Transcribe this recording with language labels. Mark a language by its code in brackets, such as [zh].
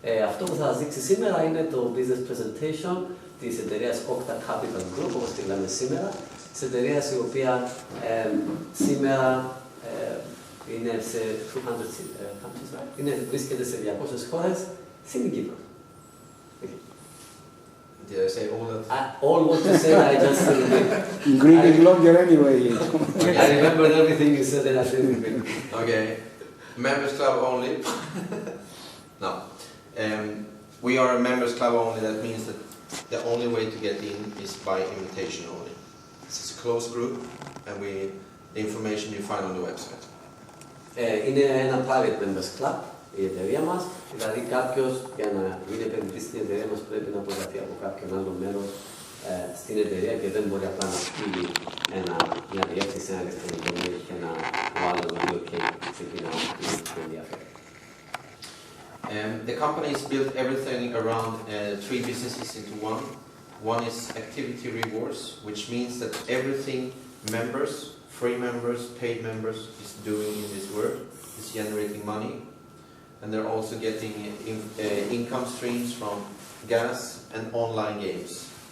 [el] Αυτό που θα σας δείξει σήμερα είναι το business presentation της εταιρείας Octa Capital Group, όπως τη λέμε σήμερα, της εταιρείας η οποία σήμερα είναι σε 200 countries, βρίσκεται σε 200 χώρες, στην Κύπρο. [en] Did I say all that? All what you said, I just didn't repeat. Greek is longer anyway. I remembered everything you said and I didn't repeat. Okay. Members club only. No. We are a members club only. That means that the only way to get in is by invitation only. This is a closed group, and the information you find on the website. [el] Είναι ένα private members club η εταιρεία μας, δηλαδή κάποιος για να γίνει επενδυτής στην εταιρεία μας πρέπει να προταθεί από κάποιον άλλο μέρος στην εταιρεία και δεν μπορεί απλά να στείλει μια διεύθυνση, ένα ηλεκτρονικό mail και να βάλει το οποίο και ξεκινά να ενδιαφέρει. [en] The company has built everything around 3 businesses into one. One is activity rewards, which means that everything members, free members, paid members is doing in this world is generating money. And they're also getting income streams from gas and online games.